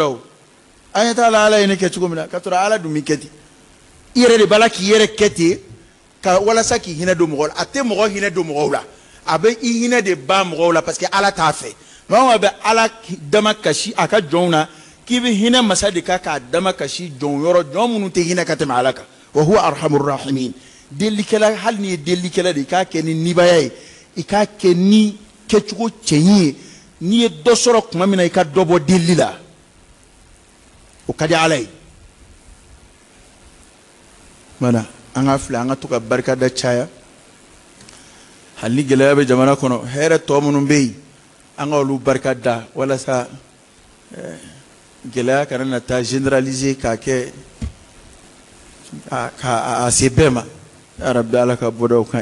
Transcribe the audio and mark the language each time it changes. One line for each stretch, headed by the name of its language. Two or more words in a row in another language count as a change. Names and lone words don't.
Bambara: o an ɲɛ t'a la ala ye ne kɛ cogo min na ka sɔrɔ ala dun b'i kɛ ten i yɛrɛ de b'a la k'i yɛrɛ kɛ ten ka walasa k'i hinɛ don mɔgɔw la a tɛ mɔgɔ hinɛ don mɔgɔw la a bɛ i hinɛ de ban mɔgɔw la
French: parce que
Bambara: ala t'a fɛ maa o maa bɛ ala dama kasi a ka jɔnw na k'i bɛ hinɛ masa de kan k'a dama kasi jɔn yɔrɔ jɔn minnu tɛ hinɛ ka tɛmɛ ala kan
Arabic: وهو أرحم الراحمين
Bambara: delikɛla hali n'i ye delikɛla de i k'a kɛ ni nibaya ye i k'a kɛ ni kɛcogo cɛɲi ye n'i ye dɔ sɔrɔ tuma min na i ka dɔ bɔ delili la o ka di ala ye mana an ka filɛ an ka to ka barikada caya hali ni gɛlɛya bɛ jamana kɔnɔ hɛrɛ tɔ minnu bɛ yen an ka olu barikada walasa gɛlɛya kana na taa généraliser k'a kɛ a se bɛɛ ma
Arabic: يا رب
Bambara: ala ka bɔdaw kan